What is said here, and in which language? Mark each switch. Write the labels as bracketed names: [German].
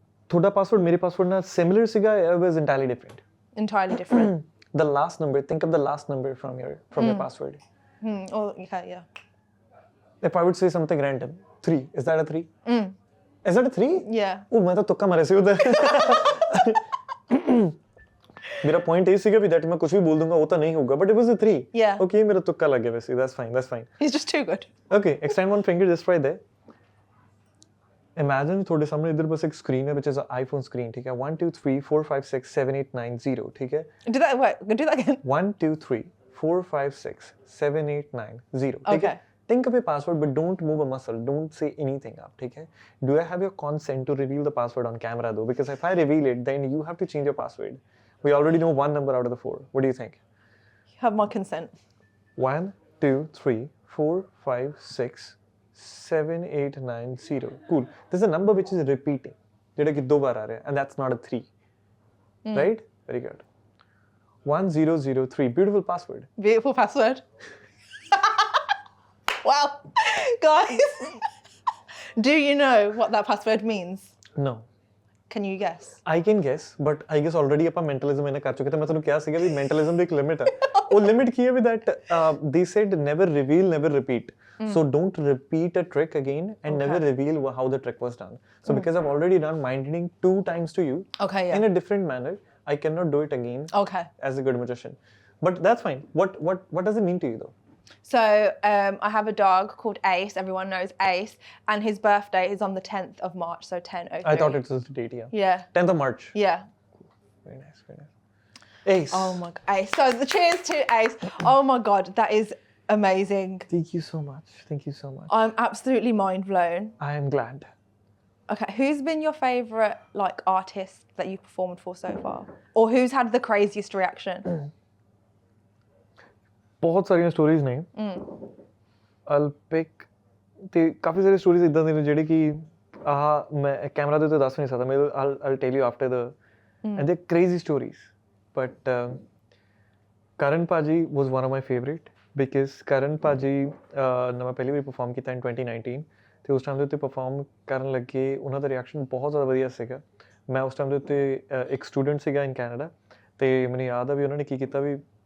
[Punjabi] ਤੁਹਾਡਾ ਪਾਸਵਰਡ ਮੇਰੇ ਪਾਸਵਰਡ ਨਾਲ ਸਿਮਿਲਰ ਸੀਗਾ [English] or was entirely different? Entirely different. The last number, think of the last number from your password. Oh, okay, yeah. If I would say something random, 3, is that a 3? Is that a 3? Yeah. Oh, [Hindi] मैं तो तुक्का मारे सी उधर. मेरा point ये सीगा भी that मैं कुछ भी बोल दूंगा वो तो नहीं होगा, [English] but it was a 3. Yeah. Okay, [Hindi] मेरा तुक्का लग गया वैसे. [English] That's fine. He's just too good. Okay, extend one finger just right there. Imagine [Hindi] थोड़े सामने इधर बस एक screen है [English] which is an iPhone screen, [Hindi] ठीक है? [English] 1 2 3 4 5 6 7 8 9 0, [Hindi] ठीक है? [English] Do that again. 1 2 3 4 5 6 7 8 9 0, [Hindi] ठीक [English] Okay. [Hindi] है? [English] Think of your password, but don't move a muscle. Don't say anything up, [Hindi] ठीक है? [English] Do I have your consent to reveal the password on camera though? Because if I reveal it, then you have to change your password. We already know one number out of the 4. What do you think? You have my consent. 1 2 3 4 5 6 7 8 9 0. Cool. There's a number which is repeating. [Hindi] जेड़ा कि 2 बार आ रहा है, [English] and that's not a 3. Right? Very good. 1003. Beautiful password. Beautiful password. Wow. Guys, do you know what that password means? No. Can you guess? I can guess, but I guess already [Punjabi] ਆਪਾਂ mentalism ਇਹਨੇ ਕਰ ਚੁੱਕੇ ਤੇ ਮੈਂ ਤੁਹਾਨੂੰ ਕਿਹਾ ਸੀਗਾ ਵੀ mentalism ਦੀ ਇੱਕ ਲਿਮਿਟ ਹੈ ਉਹ ਲਿਮਿਟ ਕੀ ਹੈ ਵੀ [English] that they said never reveal, never repeat. So don't repeat a trick again and never reveal how the trick was done. So because I've already done mind reading 2 times to you in a different manner, I cannot do it again as a good magician. But that's fine. What does it mean to you though? So I have a dog called Ace. Everyone knows Ace, and his birthday is on the 10th of March. So 10/03. I thought it was the date. Yeah. 10th of March. Yeah. Very nice. Ace. Oh my God, Ace. So the cheers to Ace. Oh my God, that is amazing. Thank you so much. I'm absolutely mind blown. I am glad. Okay, who's been your favorite like artist that you've performed for so far, or who's had the craziest reaction? [Punjabi] ਬਹੁਤ ਸਾਰੀਆਂ stories ਨੇ [English] I'll pick [Punjabi] ਤੇ ਕਾਫੀ ਸਾਰੀ stories ਇਦਾਂ ਦੀਆਂ ਨੇ ਜਿਹੜੇ ਕਿ ਮੈਂ ਕੈਮਰਾ ਦੇ ਉੱਤੇ ਦੱਸ ਨਹੀਂ ਸਕਦਾ ਮੈਂ [English] I'll tell you after the and they're crazy stories but Karan Paji was one of my favorite because [Punjabi] Karan Paji ਨਾ ਮੈਂ ਪਹਿਲੀ ਵਾਰੀ ਪਰਫਾਰਮ ਕੀਤਾ in 2019 ਤੇ ਉਸ ਟਾਈਮ ਦੇ ਉੱਤੇ ਪਰਫਾਰਮ ਕਰਨ ਲੱਗੇ ਉਹਨਾਂ ਦਾ ਰਿਐਕਸ਼ਨ ਬਹੁਤ ਜ਼ਿਆਦਾ ਵਧੀਆ ਸੀਗਾ ਮੈਂ ਉਸ ਟਾਈਮ ਦੇ ਉੱਤੇ ਇੱਕ ਸਟੂਡੈਂਟ ਸੀਗਾ ਇਨ ਕੈਨੇਡਾ ਤੇ ਮੈਨੂੰ ਯਾਦ ਆ ਵੀ ਉਹਨਾਂ ਨੇ ਕੀ ਕੀਤਾ ਵੀ